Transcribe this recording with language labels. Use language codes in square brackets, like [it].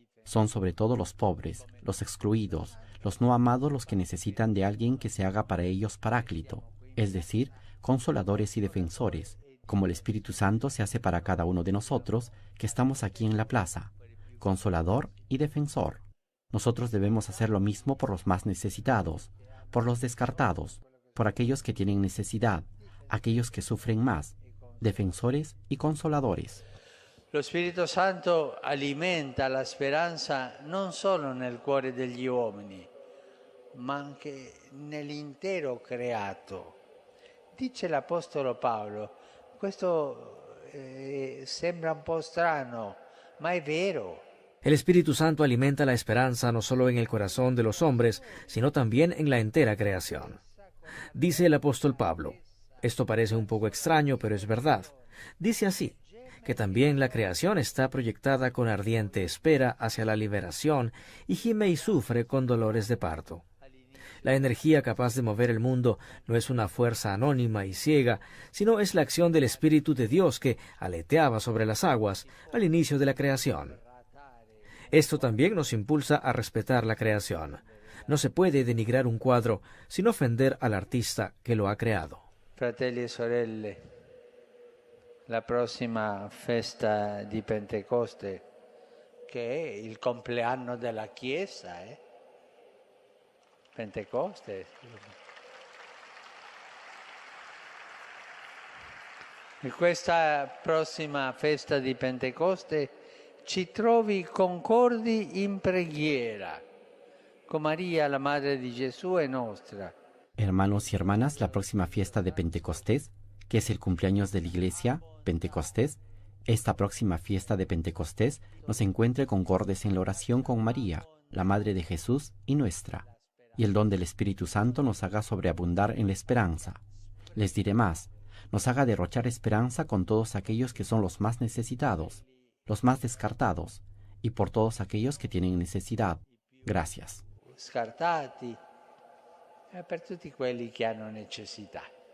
[es] Son sobre todo los pobres, los excluidos, los no amados los que necesitan de alguien que se haga para ellos paráclito, es decir, consoladores y defensores, como el Espíritu Santo se hace para cada uno de nosotros que estamos aquí en la plaza, consolador y defensor. Nosotros debemos hacer lo mismo por los más necesitados, por los descartados, por aquellos que tienen necesidad, aquellos que sufren más, defensores y consoladores. [it] Lo Spirito Santo alimenta la speranza non solo nel cuore degli uomini, ma anche nell'intero creato. Dice l'Apostolo Paolo, questo sembra un po' strano, ma è vero. [es] El Espíritu Santo alimenta la esperanza no solo en el corazón de los hombres, sino también en la entera creación. Dice el apóstol Pablo, esto parece un poco extraño, pero es verdad. Dice así, que también la creación está proyectada con ardiente espera hacia la liberación y gime y sufre con dolores de parto. La energía capaz de mover el mundo no es una fuerza anónima y ciega, sino es la acción del Espíritu de Dios que aleteaba sobre las aguas al inicio de la creación. Esto también nos impulsa a respetar la creación. No se puede denigrar un cuadro sin ofender al artista que lo ha creado. [it] Fratelli e sorelle, la prossima festa di Pentecoste, che è il compleanno della Chiesa, Pentecoste. In questa prossima festa di Pentecoste ci trovi concordi in preghiera con María, la Madre di Gesù e nostra. [es] Hermanos y hermanas, la próxima fiesta de Pentecostés, que es el cumpleaños de la Iglesia, Pentecostés, esta próxima fiesta de Pentecostés nos encuentre concordes en la oración con María, la Madre de Jesús y nuestra, y el don del Espíritu Santo nos haga sobreabundar en la esperanza. Les diré más, nos haga derrochar esperanza con todos aquellos que son los más necesitados, los más descartados, y por todos aquellos que tienen necesidad. Gracias. [it] Scartati, e per tutti quelli che hanno necessità.